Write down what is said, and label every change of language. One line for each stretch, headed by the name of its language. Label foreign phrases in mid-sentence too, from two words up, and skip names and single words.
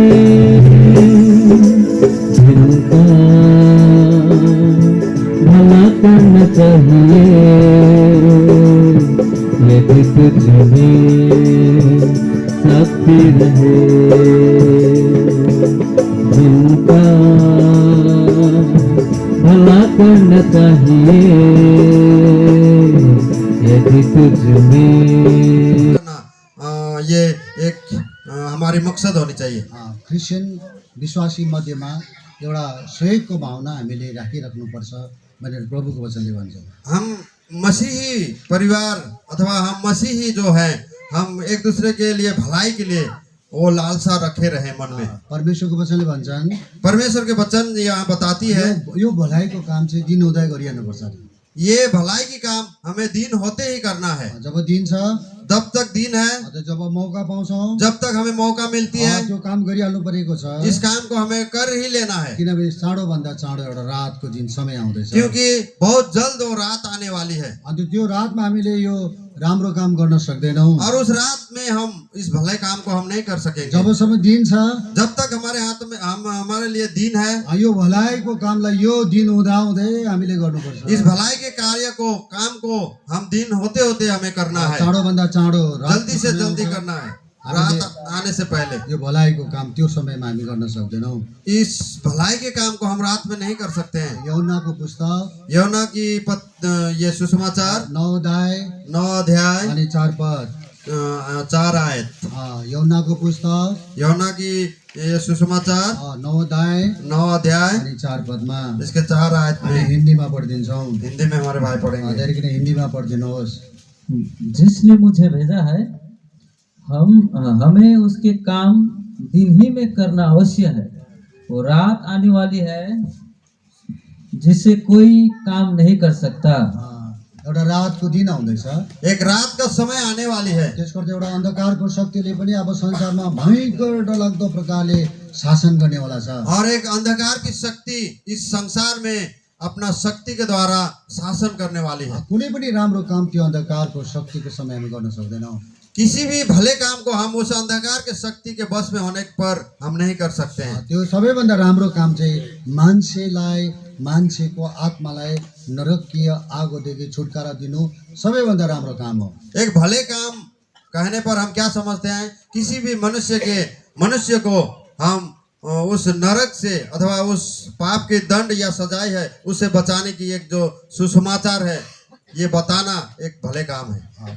Hindi: जिनका भला करना चाहिए यदि तुझमें शक्ति रहे जिनका भला करना चाहिए यदि तुझमें ये एक हमारी मकसद होनी चाहिए।
Nepali: क्रिस्चियन विश्वासी मध्येमा एउटा सहयोगको भावना हामीले राखिराख्नुपर्छ भनेर प्रभुको वचनले भन्छ।
Hindi: हम मसीही परिवार अथवा हम मसीही जो हैं हम एक दूसरे के लिए भलाई के लिए वो लालसा रखे रहे मन में।
Nepali: परमेश्वरको वचनले भन्छन्
Hindi: परमेश्वर के वचन यहाँ बताती है
Nepali: यो भलाइको काम चाहिँ दिन उदय गरिहाल्नुपर्छ।
Hindi: ये भलाई की काम हमें दिन होते ही करना है।
Nepali: जब दिन छ
Hindi: जब तक दिन है
Nepali: जब मौका पाउँछौँ
Hindi: जब तक हमें मौका मिलती है
Nepali: त्यो काम गरिहाल्नु परेको छ।
Hindi: इस काम को हमें कर ही लेना है
Nepali: किनभने चाँडोभन्दा चाँडो एउटा रातको दिन समय आउँदैछ।
Hindi: क्योंकि बहुत जल्द वो रात आने वाली है
Nepali: अनि त्यो रातमा हामीले यो राम्रो काम गर्न सक्दैनौँ
Hindi: और उस रात में हम इस भले काम को हम नहीं कर सकेंगे।
Nepali: जबसम्म दिन छ
Hindi: जब तक हमारे हाथ में हमारे लिए दिन है
Nepali: यो भलाइको कामलाई यो दिन हुँदाहुँदै हामीले गर्नुपर्छ।
Hindi: इस भलाई के कार्य को काम को हम दिन होते होते हमें करना है।
Nepali: चाँडोभन्दा चाँडो
Hindi: जल्दी से जल्दी करना है रात आने से पहले।
Nepali: यो भलाइको काम त्यो समयमा हामी गर्न सक्दैनौँ।
Hindi: इस भलाई के काम को हम रात में नहीं कर सकते हैं।
Nepali: यौनाको पुस्तक
Hindi: यौना की ये सुसमाचार 9 अध्याय
Nepali: अनि 4 पद
Hindi: 4 आयत।
Nepali: यौनाको पुस्तक
Hindi: यौना की ये सुसमाचार 9 अध्याय
Nepali: अनि 4 पदमा
Hindi: इसके 4 आयत में
Nepali: हिन्दीमा पढिदिन्छौँ।
Hindi: हिंदी में हमारे भाई पढ़ेंगे।
Nepali: धेरै किन हिन्दीमा पढिदिनुहोस्।
Hindi: जिसने मुझे भेजा है हमें उसके काम दिन ही में करना अवश्य है। वो रात आने वाली है जिससे कोई काम नहीं कर सकता।
Nepali: एउटा रातको दिन आउँदैछ।
Hindi: एक रात का समय आने वाली है।
Nepali: त्यसको एउटा अन्धकारको शक्तिले पनि अब संसारमा भयंकर डरलाग्दो प्रकारले शासन गर्नेवाला छ।
Hindi: और एक अंधकार की शक्ति इस संसार में अपना शक्ति के द्वारा शासन करने वाली है।
Nepali: कुनै पनि राम्रो काम त्यो अन्धकारको शक्तिको समय हामी गर्न सक्दैनौँ।
Hindi: किसी भी भले काम को हम उस अंधकार के शक्ति के बस में होने पर हम नहीं कर सकते हैं।
Nepali: त्यो सबैभन्दा राम्रो काम चाहिँ मान्छेलाई मान्छेको आत्मालाई नरकीय आगोदेखि छुटकारा दिनु सबैभन्दा राम्रो काम हो।
Hindi: एक भले काम कहने पर हम क्या समझते हैं? किसी भी मनुष्य को हम उस नरक से अथवा उस पाप के दंड या सजाए है उससे बचाने की एक जो सुसमाचार है ये बताना एक भले काम है।